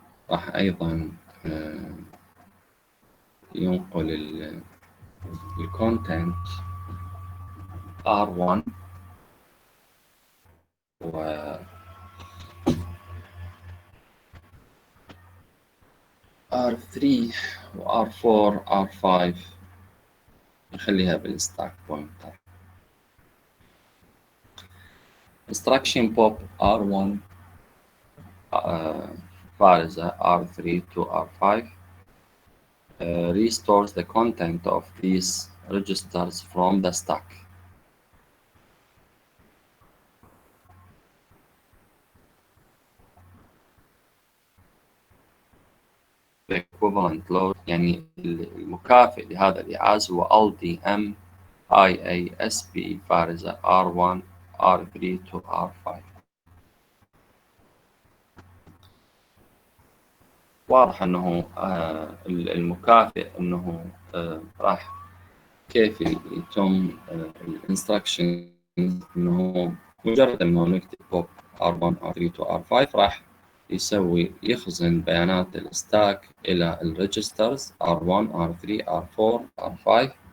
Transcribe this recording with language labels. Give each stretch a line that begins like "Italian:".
Arabic: راح أيضا ينقل الكونتنت R1 و R3 و R4 R5 نخليها بالستاك بوينتر.
English: instruction pop R1 فارزة R3 to R5 restores the content of these registers from the stack. The equivalent load
Arabic: يعني المكافئ لهذا الإعاز هو LDM IASB فارزة R1 R3 to R5. واضح أنه المكافئ أنه راح كيف يتم الانستركشن، أنه مجرد أنه نكتب pop R1 R3 to R5 راح يخزن بيانات الستاك إلى الريجسترز R1 R3 R4 R5.